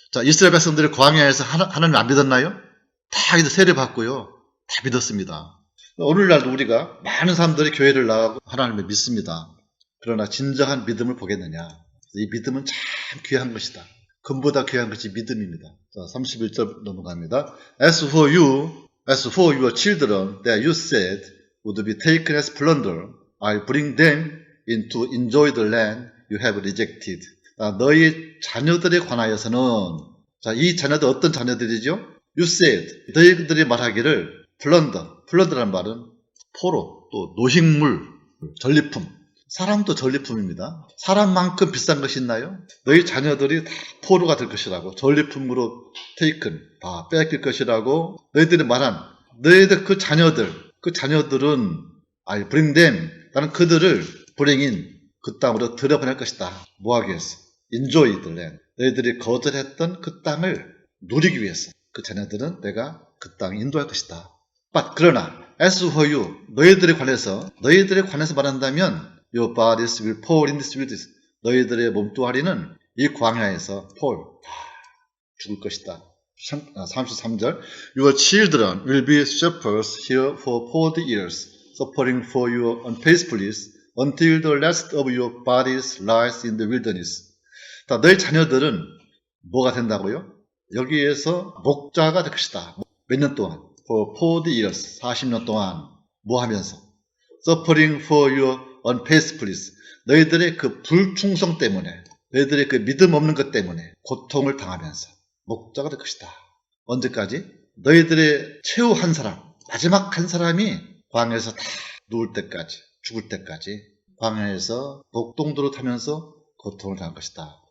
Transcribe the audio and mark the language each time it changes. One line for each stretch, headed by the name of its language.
Korean: 자, 이스라엘 백성들이 광야에서 하나님 안 믿었나요? 다 세례 받고요. 다 믿었습니다. 오늘날도 우리가 많은 사람들이 교회를 나가고 하나님을 믿습니다. 그러나 진정한 믿음을 보겠느냐. 이 믿음은 참 귀한 것이다. 금보다 귀한 것이 믿음입니다. 자, 31절 넘어갑니다.
English: As for your children that you said would be taken as plunder, I'll bring them in to enjoy the land you have rejected.
Korean: 너희 자녀들에 관하여서는, 자, 이 자녀들 어떤 자녀들이죠?
English: You said,
Korean: 너희들이 말하기를 플런더라는 말은 포로, 또 노식물, 전리품. 사람도 전리품입니다. 사람만큼 비싼 것이 있나요? 너희 자녀들이 다 포로가 될 것이라고, 전리품으로 taken, 다 뺏길 것이라고 너희들이 말한 너희들 그 자녀들은
English: I bring them,
Korean: 나는 그들을 bring인 그 땅으로 들여보낼 것이다. 뭐하기 위해서?
English: enjoy the land.
Korean: 너희들이 거절했던 그 땅을 누리기 위해서 그 자녀들은 내가 그 땅에 인도할 것이다.
English: But 그러나 as for you,
Korean: 너희들에 관해서 말한다면
English: your bodies will fall in this wilderness.
Korean: 너희들의 몸뚱아리는 이 광야에서 다 죽을 것이다. 33절.
English: Your children will be shepherds here for 40 years, suffering for your unfaithfulness until the last of your bodies lies in the wilderness.
Korean: 자, 너희 자녀들은 뭐가 된다고요? 여기에서 목자가 될 것이다. 몇 년 동안?
English: For 40 years,
Korean: 40년 동안 뭐 하면서?
English: Suffering for your unfaithfulness.
Korean: 너희들의 그 불충성 때문에, 너희들의 그 믿음 없는 것 때문에 고통을 당하면서 목자가 될 것이다. 언제까지? 너희들의 최후 한 사람, 마지막 한 사람이 광야에서 다 누울 때까지, 죽을 때까지 광야에서 목동도로 타면서 고통을 당할 것이다.